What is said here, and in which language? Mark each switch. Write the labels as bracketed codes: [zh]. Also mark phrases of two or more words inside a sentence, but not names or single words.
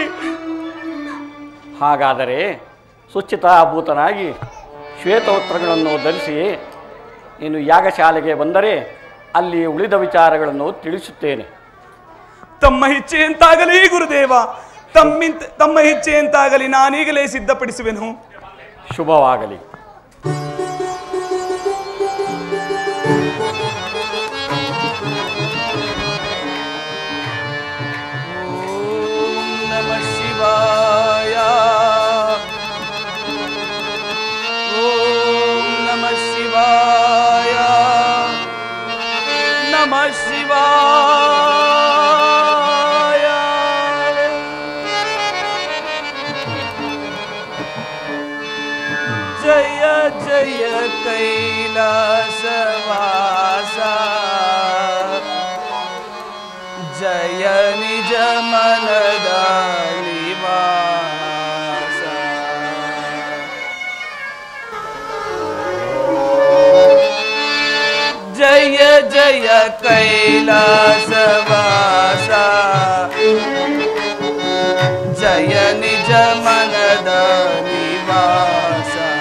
[kn] ಹಾಗಾದರೆ ಶುಚಿತಾಭೂತನಾಗಿ ಶ್ವೇತವಸ್ತ್ರಗಳನ್ನು ಧರಿಸಿ ನೀನು ಯಾಗಶಾಲೆಗೆ ಬಂದರೆ ಅಲ್ಲಿ ಉಳಿದ ವಿಚಾರಗಳನ್ನು ತಿಳಿಸುತ್ತೇನೆ. ತಮ್ಮ ಇಚ್ಛೆಯಂತಾಗಲಿ ಗುರುದೇವ, ತಮ್ಮ ಇಚ್ಛೆಯಂತಾಗಲಿ, ನಾನೀಗಲೇ ಸಿದ್ಧಪಡಿಸುವೆನು. ಶುಭವಾಗಲಿ. [sa] ಓಂ ನಮಃ ಶಿವಾಯ. ಓಂ ನಮಃ ಶಿವಾಯ. ನಮಃ ಶಿವಾಯ. [kn] ಜಯ ಜಯ ಕೈಲಾಸವಾಸ, ಜಯ ನಿಜ ಮನದ ನಿವಾಸ. ಜಯ ಜಯ ಕೈಲಾಸವಾಸ, ಜಯ ನಿಜ ಮನದ ನಿವಾಸ.